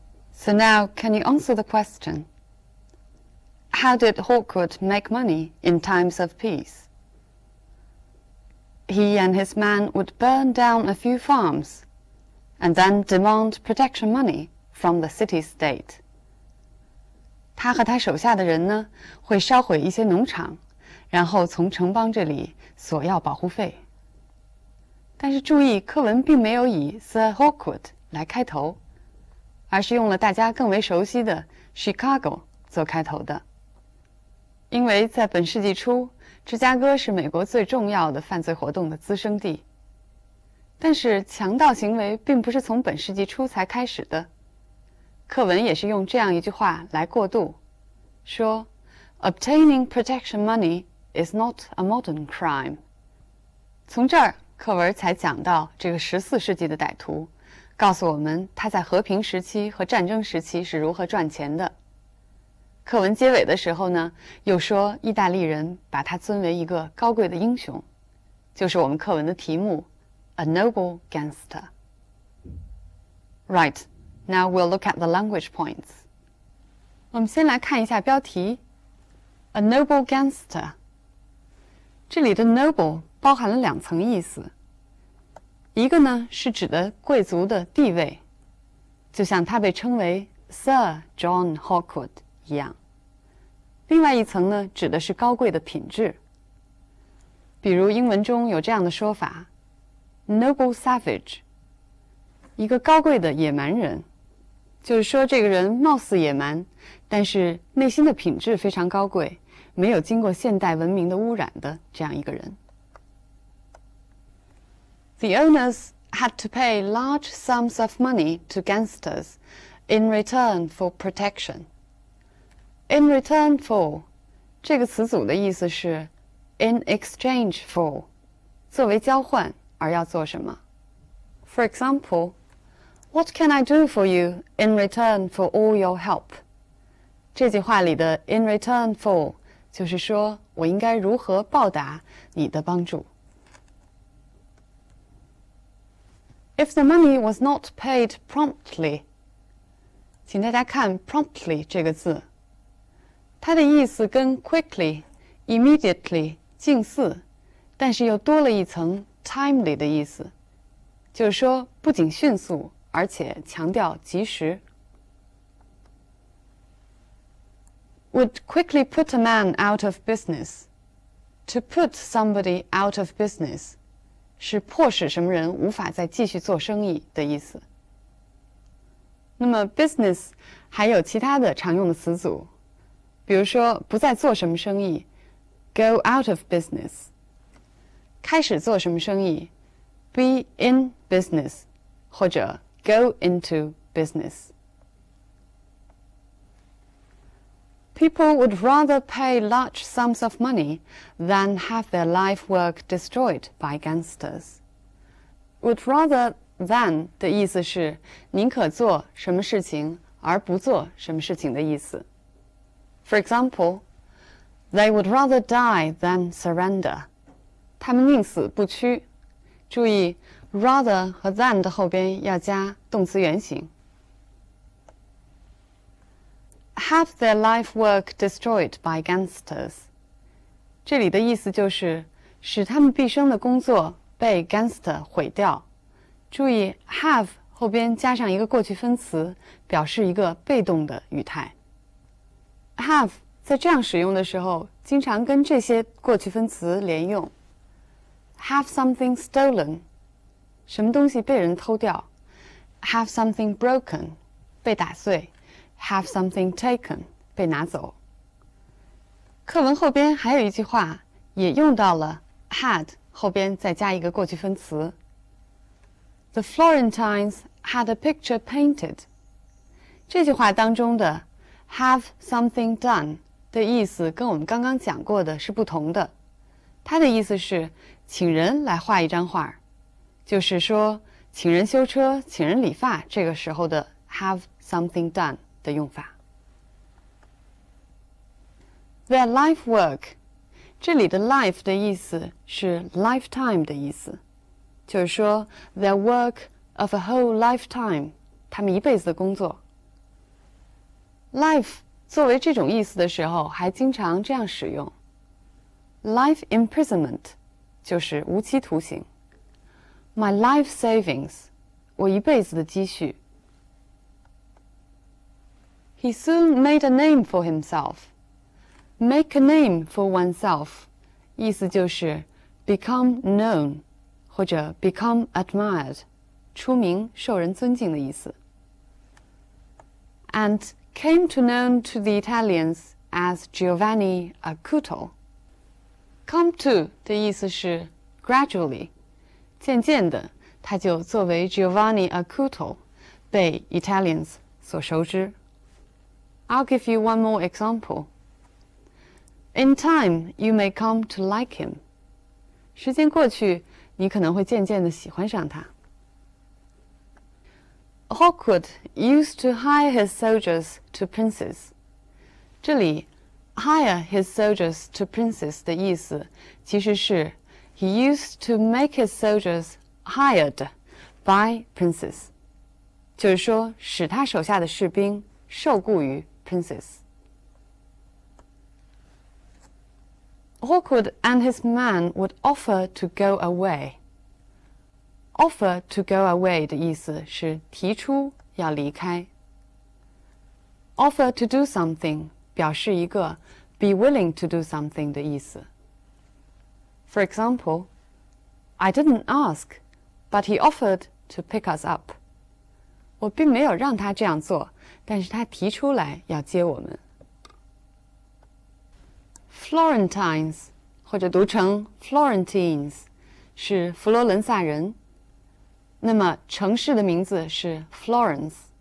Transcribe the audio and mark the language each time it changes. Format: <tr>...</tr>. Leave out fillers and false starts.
<en>So now, can you answer the question? How did Hawkwood make money in times of peace? He and his men would burn down a few farms and then demand protection money from the city-state.</en> <zh>他和他手下的人呢，会烧毁一些农场，然后从城邦这里索要保护费。但是注意，课文并没有以 Sir Hawkwood 来开头，而是用了大家更为熟悉的 Chicago 做开头的。因为在本世纪初，芝加哥是美国最重要的犯罪活动的滋生地。但是强盗行为并不是从本世纪初才开始的。课文也是用这样一句话来过渡，说</zh> <en>Obtaining protection money is not a modern crime.</en> <zh>从这儿，课文才讲到这个14世纪的歹徒，告诉我们他在和平时期和战争时期是如何赚钱的。课文结尾的时候呢，又说意大利人把他尊为一个高贵的英雄，就是我们课文的题目 A Noble Gangster.</zh> <en>Right, now we'll look at the language points.</en> <zh>我们先来看一下标题 A Noble Gangster. 这里的 noble 包含了两层意思，一个呢是指的贵族的地位，就像他被称为 Sir John Hawkwood一样。另外一层呢，指的是高贵的品质。比如英文中有这样的说法</zh> <en>Noble Savage，</en> <zh>一个高贵的野蛮人，就是说这个人貌似野蛮，但是内心的品质非常高贵，没有经过现代文明的污染的这样一个人。</zh> <en>The owners had to pay large sums of money to gangsters in return for protection.In return for</en> <zh>这个词组的意思是</zh> <en>in exchange for</en> <zh>作为交换而要做什么。</zh> <en>For example, what can I do for you in return for all your help?</en> <zh>这句话里的 in return for 就是说我应该如何报答你的帮助。</zh> <en>If the money was not paid promptly,</en> <zh>请大家看</zh> <en>promptly</en> <zh>这个字。它的意思跟 quickly、immediately 近似，但是又多了一层 timely 的意思，就是说不仅迅速，而且强调及时。</zh> <en>Would quickly put a man out of business. To put somebody out of business</en> <zh>是迫使什么人无法再继续做生意的意思。那么 business 还有其他的常用的词组，比如说不再做什么生意</zh> <en>go out of business，</en> <zh>开始做什么生意</zh> <en>be in business，</en> <zh>或者</zh> <en>go into business。 People would rather pay large sums of money than have their life work destroyed by gangsters. Would rather than</en> <zh>的意思是宁可做什么事情而不做什么事情的意思。</zh> <en>For example, they would rather die than surrender.</en> <zh>他们宁死不屈。注意 rather 和 than 的后边要加动词原形。</zh> <en>Have their life work destroyed by gangsters.</en> <zh>这里的意思就是使他们毕生的工作被 gangster 毁掉。注意 have 后边加上一个过去分词，表示一个被动的语态。 have 在这样使用的时候，经常跟这些过去分词连用。</zh> <en>Have something stolen.</en> <zh>什么东西被人偷掉。</zh> <en>Have something broken.</en> <zh>被打碎。</zh> <en>Have something taken,</en> <zh>被拿走。课文后边还有一句话，也用到了 had 后边再加一个过去分词。</zh> <en>The Florentines had a picture painted.</en> <zh>这句话当中的</zh> <en>have something done</en> <zh>的意思跟我们刚刚讲过的是不同的。它的意思是请人来画一张画，就是说请人修车、请人理发，这个时候的</zh> <en>have something done</en> <zh>的用法。</zh> <en>Their life work，</en> <zh>这里的 life 的意思是 lifetime 的意思，就是说</zh> <en>their work of a whole lifetime，</en> <zh>他们一辈子的工作。 life 作为这种意思的时候，还经常这样使用。</zh> <en>Life imprisonment</en> <zh>就是无期徒刑。</zh> <en>My life savings，</en> <zh>我一辈子的积蓄。</zh> <en>He soon made a name for himself. Make a name for oneself 意思就是 become known 或者 become admired</en> <zh>出名受人尊敬的意思。</zh> <en>And came to known to the Italians as Giovanni Acuto. Come to</en> <zh>的意思是 gradually 渐渐的他就作为 Giovanni Acuto 被 Italians 所熟知。</zh> <en>I'll give you one more example. In time, you may come to like him.</en> <zh>时间过去，你可能会渐渐地喜欢上他。</zh> <en>Hawkwood used to hire his soldiers to princes.</en> <zh>这里</zh> <en>hire his soldiers to princes</en> <zh>的意思其实是</zh> <en>he used to make his soldiers hired by princes.</en> <zh>就是说使他手下的士兵受雇于princes.</zh> <en>Hawkwood and his men would offer to go away.</en> <zh>Offer to go away 的意思是提出要离开。</zh> <en>Offer to do something</en> <zh>表示一个</zh> <en>be willing to do something</en> <zh>的意思。</zh> <en>For example, I didn't ask, but he offered to pick us up.</en> <zh>我并没有让他这样做，但是他提出来要接我们。 Florentines 或者读成 Florentines 是佛罗伦萨人，那么城市的名字是 Florence。</zh>